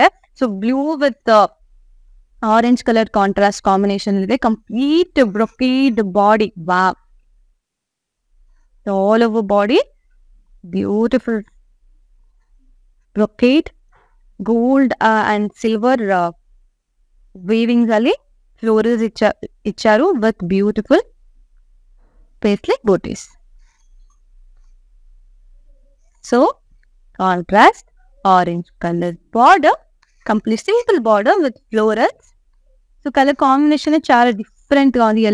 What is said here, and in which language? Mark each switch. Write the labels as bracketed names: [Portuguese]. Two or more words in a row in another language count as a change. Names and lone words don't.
[English] so blue with orange colour contrast combination ಇದೆ. complete brocade body. all over body beautiful brocade gold and silver weavings ಅಲ್ಲಿ ఫ్లోరల్స్ ఇచ్చారు with beautiful paisley butis. so contrast orange colour border, complete simple border with florals. so colour combination చాలా డిఫరెంట్ [Telugu] గా ఉంది.